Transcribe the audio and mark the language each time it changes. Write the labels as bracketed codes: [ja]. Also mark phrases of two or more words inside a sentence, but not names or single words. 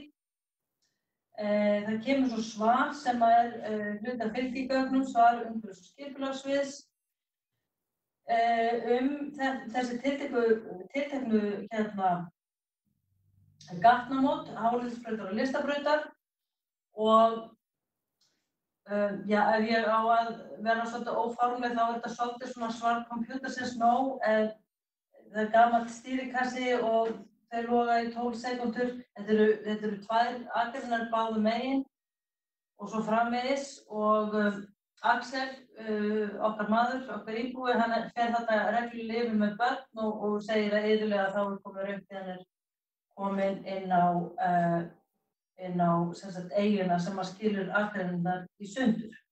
[is] Það kemur svo svar sem er hluti af fylgigögnum, svar umhverfis- og skipulagssviðs þessi tilteknu gatnamót, hálendisbrautar og listabrautar og ef ég á að vera svolítið óformleg þá þetta svolítið svona svar [en] computer says no, [is] það gamall stýrikassi og þeir loga í 12 sekúndur. Þetta eru 2 akreinar báðum megin og svo framvegis og Axel, okkar maður, okkar íbúi, hann fer þarna reglulega yfir með börn og segir að iðulega þá komið raukt þegar hann kominn inn á sem sagt eiguna sem að skilur akreinarnar í sundur.